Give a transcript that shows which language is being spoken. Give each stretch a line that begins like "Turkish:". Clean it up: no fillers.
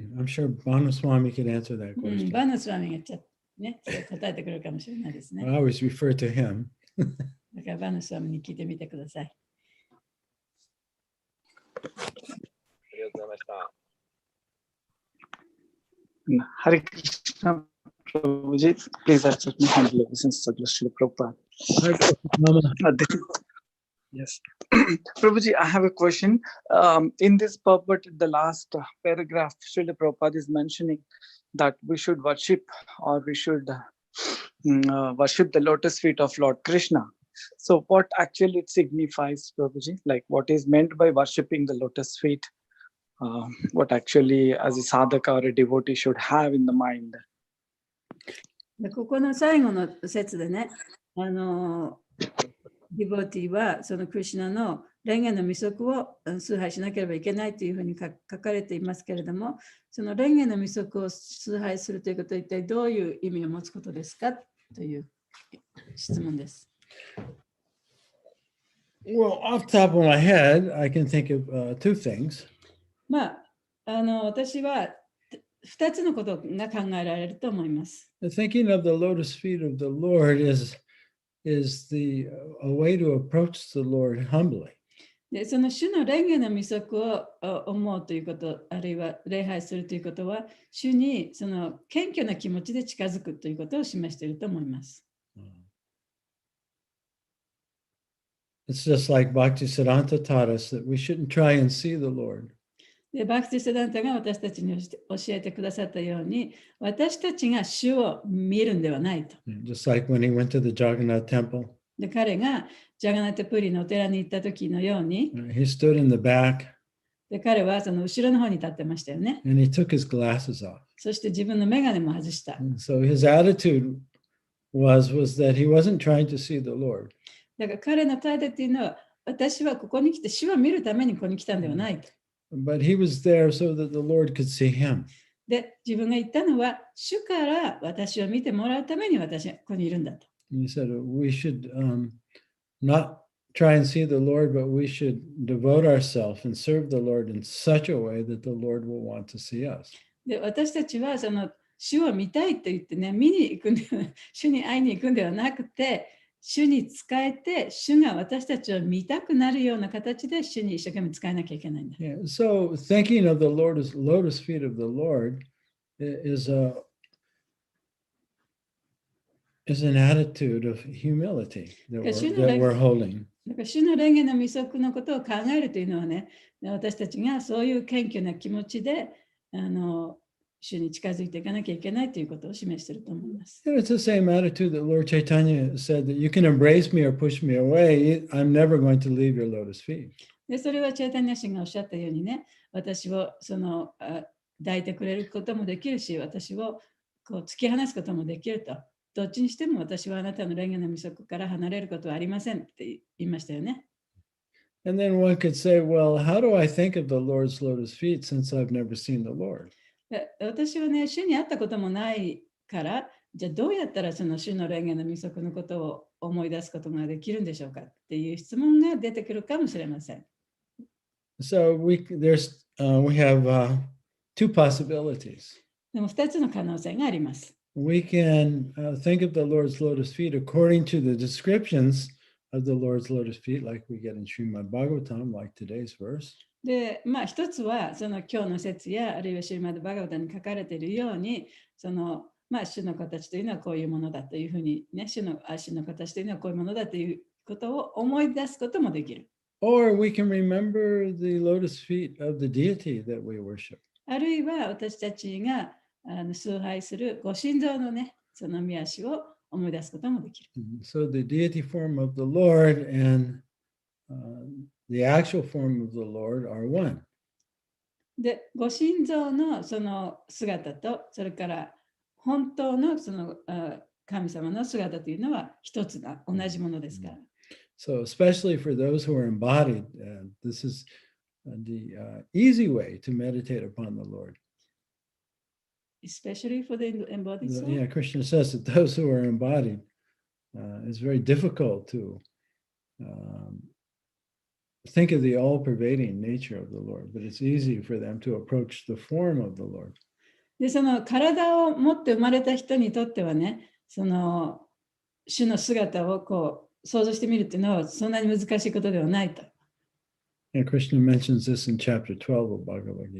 English: I'm sure Banaswami could answer that question.
Japanese: バナスワミがね、それ答えてくれるかもしれないですね。
English: I always refer to him.
Japanese: だからバナスワミに聞いてみてください。ありがとうございました。
English: Hare Krishna Prabhuji, please accept my humble obeisance to Srila Prabhupada. Mama. Yes. Prabhuji, I have a question. In this purport, the last paragraph, Srila Prabhupada is mentioning that we should worship or we should worship the lotus feet of Lord Krishna. So what actually it signifies, Prabhuji? Like what is meant by worshipping the lotus feet? What actually as a sadhaka or a devotee should have in the mind?
Japanese: でここの最後の説でね、ディボティはそのクリシュナの蓮華の御足を崇拝しなければいけないというふうに書かれていますけれども、その蓮華の御足を崇拝するということは一体どういう意味を持つことですかという質問です。
English: Well, off the top of my head, I can think of two things.
Japanese: まあ、私は2つのことが考えられると思います。
English: The thinking of the lotus feet of the Lord is a way to approach the Lord humbly.
Japanese: でその主の蓮華の御足を思うということ、あるいは礼拝するということは、主にその謙虚な気持ちで近づくということを示していると思います。
English: It's just like Bhaktisiddhanta taught us that we shouldn't try and see the Lord.
Japanese: でバクティセダンタが私たちに教えてくださったように、私たちが主を見るんではないと。
English: Just like when he went to the Jagannath temple.
Japanese: で彼がジャガナテプリのお寺に行った時のように、
English: He stood in the back.
Japanese: で彼はその後ろの方に立ってましたよね。
English: And he took his glasses off.
Japanese: そして自分の眼鏡も外した。
English: So his attitude was that he wasn't trying to see the Lord.
Japanese: だから彼の態度っていうのは、私はここに来て主を見るためにここに来たんではないと。
English: But he was there so that the Lord could see him.
Japanese: で、自分が言ったのは、主から私を見てもらうために私はここにいるんだと。
English: He said we should not try and see the Lord, but we should devote ourselves and serve the Lord in such a way that the Lord will want to see us.
Japanese: で、私たちはその主を見たいと言ってね、見に行くんでは、主に会いに行くんではなくて、主に仕えて、主が私たちを見たくなるような形で主に一生懸命仕えなきゃいけないんだ。
English: Yeah, so thinking of the lotus feet of the Lord is an attitude of humility that we're holding.
Japanese: だから主の蓮華の御足のことを考えるというのはね、私たちがそういう謙虚な気持ちで主に近づいていかなきゃいけないということを示していると思います。
English: And it's the same attitude that Lord Chaitanya said that you can embrace me or push me away. I'm never going to leave your lotus feet.
Japanese: でそれはチャイタニア氏がおっしゃったようにね、私を抱いてくれることもできるし、私をこう突き放すこともできると。どっちにしても私はあなたの蓮華の御足から離れることはありませんって言いましたよね。
English: And then one could say, well, how do I think of the Lord's lotus feet since I've never seen the Lord?
Japanese: 私はね、主に会ったこともないから、じゃあどうやったらその主の蓮華の御足のことを思い出すことができるんでしょうかっていう質問が出てくるかもしれません。
English: So we have two possibilities.
Japanese: でも2つの可能性があります。
English: We can think of the Lord's lotus feet according to the descriptions of the Lord's lotus feet, like we get in Srimad Bhagavatam, like today's verse.
Japanese: で、まあ一つはその今日の説やあるいはシリマッド・バガバタに書かれているように、そのまあ主の形というのはこういうものだというふうにね、主の足の形というのはこういうものだということを思い出すこともできる。
English: Or we can remember the lotus feet of the deity that we worship.
Japanese: あるいは私たちが崇拝するご神像のね、その御足を思い出すこともできる。
English: So the deity form of the Lord and the actual form of the Lord are one.
Japanese: で、ご神像のその姿と、それから本当のその神様の姿というのは一つだ、同じものですから。
English: So especially for those who are embodied, this is the easy way to meditate upon the Lord. Especially for the embodied soul. Yeah, Krishna says that those who are embodied, it's very difficult to think of the all-pervading nature of the Lord, but it's easy for them to approach the form of the Lord.
Japanese: で、その体を持って生まれた人にとってはね、その主の姿をこう想像してみるっていうのはそんなに難しいことではないと。
English: And Krishna mentions this in chapter 12 of Bhagavad